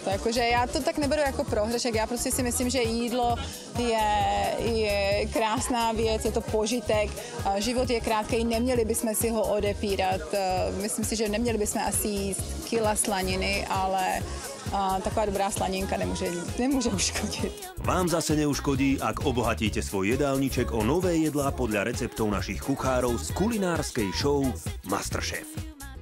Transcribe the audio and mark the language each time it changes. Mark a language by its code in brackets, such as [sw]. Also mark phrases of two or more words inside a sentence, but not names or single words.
[cs] To jakože já to tak neberu jako prohřešek. Já prostě si myslím, že jídlo je krásná věc, je to požitek. Život je krátký, neměli bychom si ho odepírat. Myslím si, že neměli bychom asi jíst kila slaniny, ale taková dobrá slaninka nemůže uškodit. [sk] Vám zase neuškodí, ak obohatíte svoj jedálniček o nové jedlá podľa receptov našich kuchárov z kulinárskej show Masterchef.